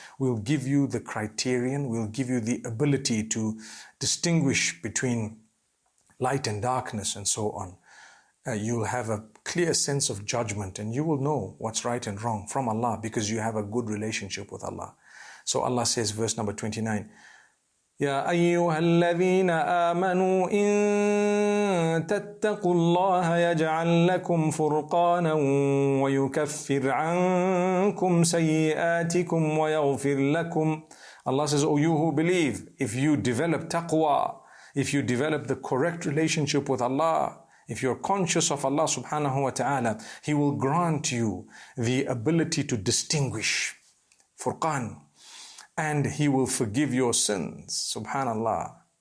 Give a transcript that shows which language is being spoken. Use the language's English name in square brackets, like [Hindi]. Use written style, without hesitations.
[English] We'll give you the criterion. We'll give you the ability to distinguish between light and darkness and so on. You'll have a clear sense of judgment, and you will know what's right and wrong from Allah because you have a good relationship with Allah. So Allah says, verse number 29, [Arabic] يا أيها الذين آمنوا إن تتقوا الله يجعل لكم فرقانا ويكفر عنكم سيئاتكم ويغفر لكم. [English] Allah says, you who believe, if you develop taqwa, if you develop the correct relationship with Allah, if you're conscious of Allah subhanahu wa ta'ala, He will grant you the ability to distinguish, furqan, and He will forgive your sins, subhanallah.